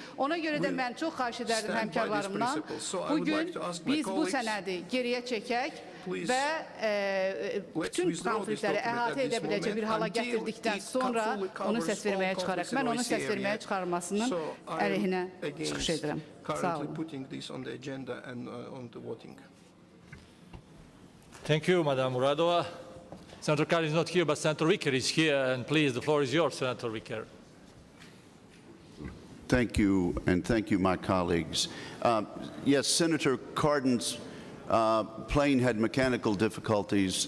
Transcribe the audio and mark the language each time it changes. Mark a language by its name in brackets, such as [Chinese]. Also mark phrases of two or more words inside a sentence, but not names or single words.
[Azerbaijani] Ona görə də mən çox xahiş edərdim həmkarlarımdan, bugün biz bu sənədi geriyə çəkək və bütün konfliktləri əhatə edə biləcək bir hala gətirdikdən sonra onu səs verməyə çıxaraq. Mən onun səs verməyə çıxarmasının əleyhinə çıxış edirəm. Sağ olun. [English] Thank you, Madam Muradova. Senator Kari is not here, but Senator Wicker is here, and please, the floor is yours, Senator Wicker. Thank you, and thank you, my colleagues. Yes, Senator Cardin's plane had mechanical difficulties.